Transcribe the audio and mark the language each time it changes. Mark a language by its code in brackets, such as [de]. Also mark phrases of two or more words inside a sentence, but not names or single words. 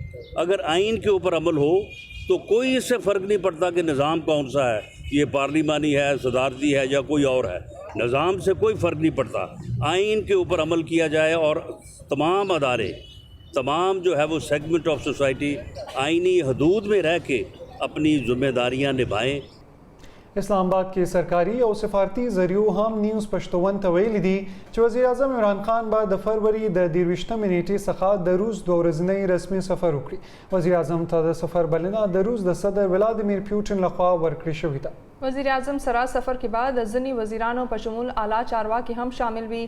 [ur] اگر آئین کے اوپر عمل ہو تو کوئی اس سے فرق نہیں پڑتا کہ نظام کون سا ہے، یہ پارلیمانی ہے، صدارتی ہے یا کوئی اور ہے. نظام سے کوئی فرق نہیں پڑتا. آئین کے اوپر عمل کیا جائے اور تمام ادارے، تمام جو ہے وہ [en] segment of society [ur] آئینی حدود میں رہ کے اپنی ذمہ داریاں نبھائیں. [ps] اسلام آباد کې سرکاري او سفارتي ذریعو هم نیوز پښتون ته ویلي دي چې وزیر اعظم عمران خان به د فروری د 23 نیټې څخه د روس 2 ورځنی رسمي سفر وکړي. وزیر اعظم ته د سفر بلنه د روس د صدر ولادیمیر پوتین لخوا ورکړل شوې ده. وزیر اعظم سره سفر کې بعد ځینې وزیرانو په شمول اعلی چارواکي هم شامل وي.